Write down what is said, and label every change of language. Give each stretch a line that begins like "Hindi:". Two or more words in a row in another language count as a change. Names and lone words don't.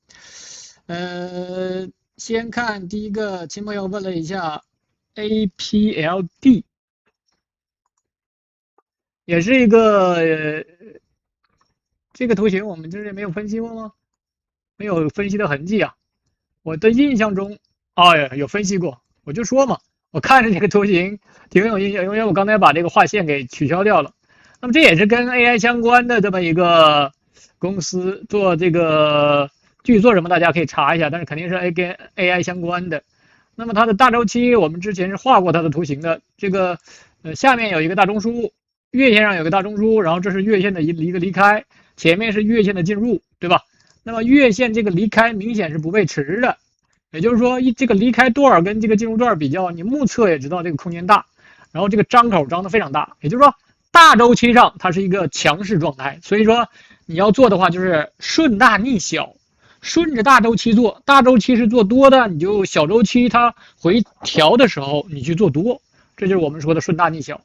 Chinese: 先看第一個，親朋友問了一下 APLD， 也是一個這個圖形我們之前沒有分析過嗎？沒有分析的痕跡啊。我的印象中，有分析過，我就說嘛，我看着這個圖形挺有印象，因為我剛才把這個畫線給取消掉了。那麼這也是跟 AI 相關的這麼一個公司做這個，具體做什麼大家可以查一下，但是肯定是跟 AI 相關的。那麼它的大周期我们之前是畫過它的圖形的，這個下面有一個大中樞，月線上有個大中樞，然後這是月線的一個離開，前面是月線的進入，對吧？那麼月線這個離開明顯是不背馳的，也就是說這個離開段跟這個進入段比較，你目測也知道這個空間大，然後這個張口張得非常大，也就是說大周期上它是一個強勢狀態，所以說你要做的話就是順大逆小，順着大周期做，大周期是做多的，你就小周期它回調的時候你去做多，這就是我們說的順大逆小。